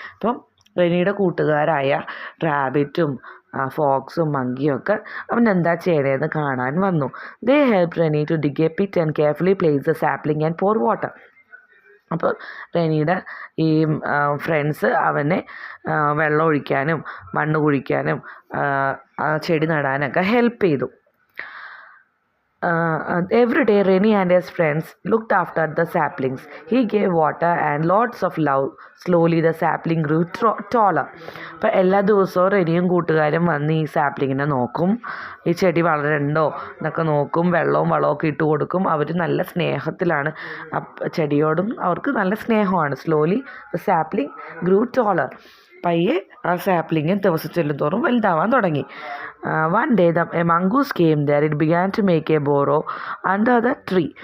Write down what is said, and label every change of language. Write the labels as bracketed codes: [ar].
[ml] അപ്പം റെനിയുടെ കൂട്ടുകാരായ റാബിറ്റും ഫോക്സും മങ്കിയും ഒക്കെ അവൻ എന്താ ചെയ്യണേന്ന് കാണാൻ വന്നു. [en] They help Reni to dig a pit and carefully place the sapling and pour water. [ml] അപ്പോൾ റെനിയുടെ ഈ ഫ്രണ്ട്സ് അവനെ വെള്ളം ഒഴിക്കാനും മണ്ണ് കുഴിക്കാനും ചെടി നടാനൊക്കെ ഹെൽപ്പ് ചെയ്തു. [en] Every day Reni and his friends looked after the saplings. He gave water and lots of love. Slowly the sapling grew taller. [ml] അപ്പോൾ എല്ലാ ദിവസവും റെനിയും കൂട്ടുകാരും വന്ന് ഈ സാപ്ലിങ്ങിനെ നോക്കും. ഈ ചെടി വളരണ്ടോ എന്നൊക്കെ നോക്കും. വെള്ളവും വളമൊക്കെ ഇട്ട് കൊടുക്കും. അവർ നല്ല സ്നേഹത്തിലാണ്. ചെടിയോടും അവർക്ക് നല്ല സ്നേഹമാണ്. [en] Slowly the sapling grew taller. [ml] പയ്യെ ആ സാപ്ലിങ് ദിവസം ചെല്ലുന്തോറും വലുതാവാൻ തുടങ്ങി. [en] One day a mongoose came there. It began to make a burrow under the tree.